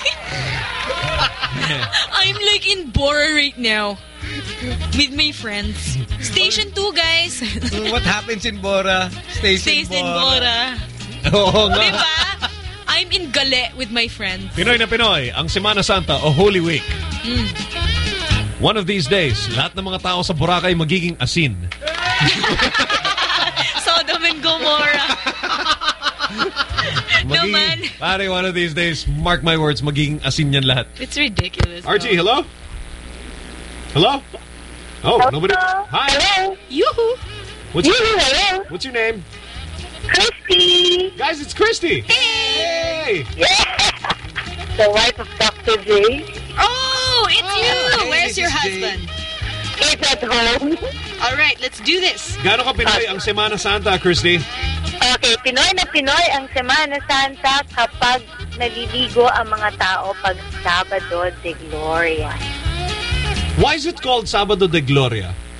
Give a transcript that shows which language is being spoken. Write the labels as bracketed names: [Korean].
[English] I'm like in Bora right now with my friends. Station 2, guys. What happens in Bora? Stays in Bora. [Filipino] Oo nga. Diba? [English] I'm in Gale with my friends. [Filipino] Pinoy na Pinoy, ang Semana Santa o Holy Week. Mm. [English] One of these days, [Filipino] lahat ng mga tao sa Boracay magiging asin. [English] Sodom and Gomorrah. [Filipino] Magiging, [English] no man. [Filipino] Pare, [English] one of these days, mark my words, [Filipino] magiging asin yan lahat. [English] It's ridiculous. RG, though. Hello? Hello? Oh, hello? Nobody. Hi. Hello. Yoo-hoo. Hello. What's your name? Christy. Guys, it's Christy. Hey. The wife of Dr. J. Oh, it's you. Hey, where's your husband? He's at home. All right, let's do this. [Filipino] Gaano ka Pinoy ang Semana Santa, Christy? Okay, Pinoy na Pinoy ang Semana Santa kapag naliligo ang mga tao pag Sabado de Gloria. [English] Why is it called Sabado de Gloria?